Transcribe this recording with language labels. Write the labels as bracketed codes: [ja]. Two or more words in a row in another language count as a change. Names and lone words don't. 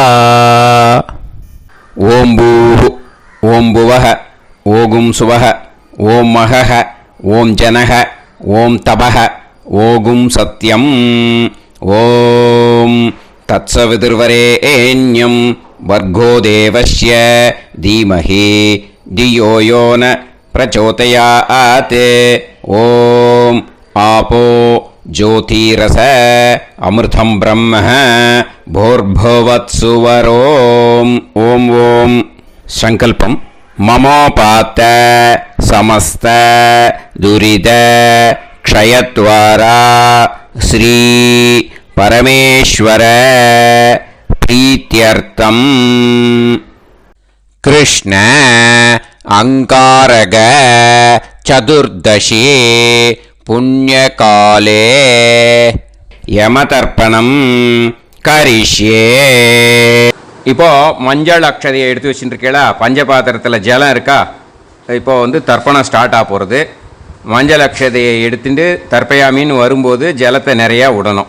[sa] ओम् भूः, ओम् भुवः, ओम् सुवः, ओम् महः, ओम् जनः, ओम् तपः, ओम् सत्यम्. ओम् तत्सवितुर्वरेण्यं भर्गो देवस्य धीमहि धियो यो नः प्रचोदयात्. ओम् आपो ज्योतिरसो अमृतं ब्रह्म भूर्भुवत्सुवरोम्. ओम ओम. संकल्पम. ममोपात समस्त दुरिद क्षयद्वारा श्री परमेश्वर प्रीत्यर्थम कृष्ण अंगारग चतुर्दशी पुण्यकाले यमतर्पणं करिष्ये. [ta] இப்போது மஞ்சள் அக்ஷதையை எடுத்து வச்சுருக்கீங்களா? பஞ்சபாத்திரத்தில் ஜலம் இருக்கா? இப்போது தர்ப்பணம் ஸ்டார்ட் ஆக போகிறது. மஞ்சள் அக்ஷதையை எடுத்துட்டு தர்ப்பயாமின்னு வரும்போது ஜலத்தை நிறையா விடணும்.